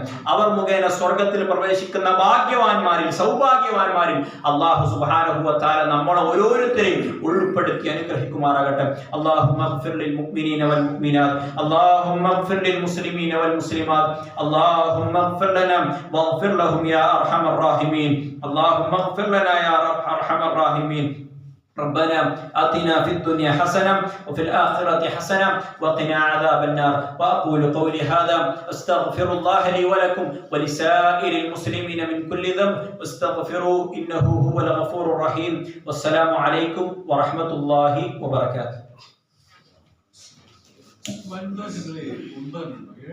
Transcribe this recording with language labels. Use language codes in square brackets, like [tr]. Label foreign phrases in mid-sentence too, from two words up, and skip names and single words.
[ml] അവർ മുഖേന സ്വർഗ്ഗത്തിൽ പ്രവേശിക്കുന്ന ഭാഗ്യവാന്മാരിൽ സൗഭാഗ്യവാന്മാരിൽ [ar] الله سبحانه وتعالى [ml] നമ്മളെ ഓരോരുത്തരെയും ഉൾപ്പെടുത്തി അനുഗ്രഹിക്കുമാറാകട്ടെ. [ar] اللهم اغفر للمؤمنين والمؤمنات اللهم اغفر للمسلمين والمسلمات اللهم اغفر لنا واغفر لهم يا أرحم الراحمين اللهم اغفر لنا يا أرحم الراحمين. ربنا آتنا في الدنيا حسنة وفي الآخرة حسنة وقنا عذاب النار. وأقول قولي هذا أستغفر الله لي ولكم ولسائر المسلمين من كل ذنب واستغفروه إنه هو الغفور الرحيم. والسلام عليكم ورحمة الله وبركاته.